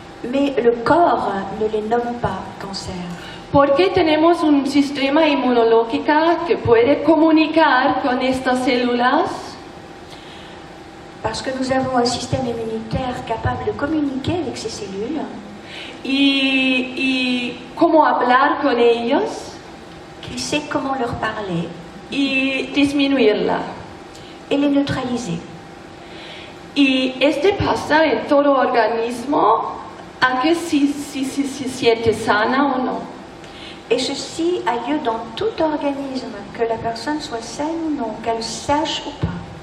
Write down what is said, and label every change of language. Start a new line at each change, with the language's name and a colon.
French: Mais le corps ne les nomme pas cancer.
Spanish: Porque tenemos un sistema inmunológico que puede comunicar con estas células.
French: Parce que nous avons un système immunitaire capable de communiquer avec ces cellules.
Spanish: Y cómo hablar con ellos.
French: Qui sait comment leur parler.
Spanish: Y disminuirla.
French: Et les neutraliser.
Spanish: Y pasa en todo organismo, aunque si se siente sana o no.
French: Et ceci a lieu dans tout organisme, que la personne soit saine ou non, qu'elle sache ou pas.